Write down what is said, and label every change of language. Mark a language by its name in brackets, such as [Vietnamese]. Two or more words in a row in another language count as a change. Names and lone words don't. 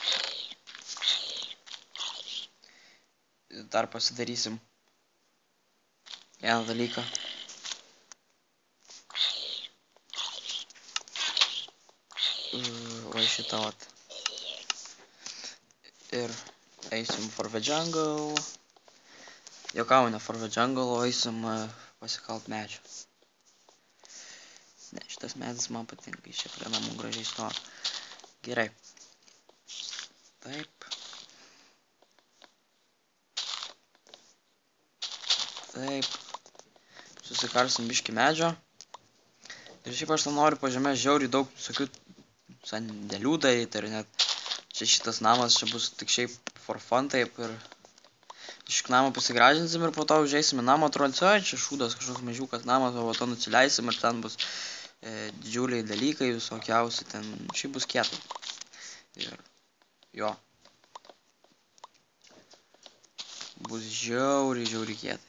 [Lithuanian] Dar pasidarysim vieną dalyką. Va šitą vat. Ir eisim [English] for the jungle. [Lithuanian] Jokau, ne [English] for the jungle, [Lithuanian] o eisim pasikalt medžio. Ne, šitas medis man patinka, iš čia prie namų gražiai stovi. Gerai. Taip. Taip. Susikarsim biškį medžio. Ir šiaip aš ten noriu po žemę žiauriai daug visokių sandėlių daryti. Ir net čia šitas namas čia bus tik šiaip [English] for fun [Lithuanian] taip. Ir iš namo pasigražinsim ir po to užeisim į namą. Atrodo, čia šūdas kažkoks mažiukas namas, o po to nusileisim ir ten bus didžiuliai dalykai visokiausi. Ten šiaip bus kietai. Ir jo. Bus žiauriai kietai.